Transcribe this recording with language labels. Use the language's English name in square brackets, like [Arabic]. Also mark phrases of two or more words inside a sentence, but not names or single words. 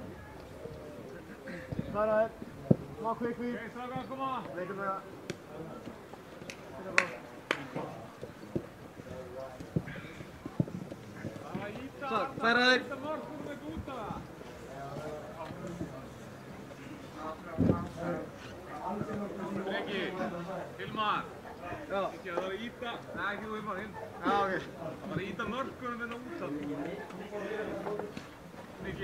[Dutch] Tweede uit. Kom maar, [English] quick, quick. [Dutch] Kom maar. Lekker maar. Zo, tweede uit. [Icelandic] Breki, Hilmar. Já. Ekki, það var að íta. Nei, ekki þú Hilmar, hinn. Já, ok. Það var að íta mörkunum út af.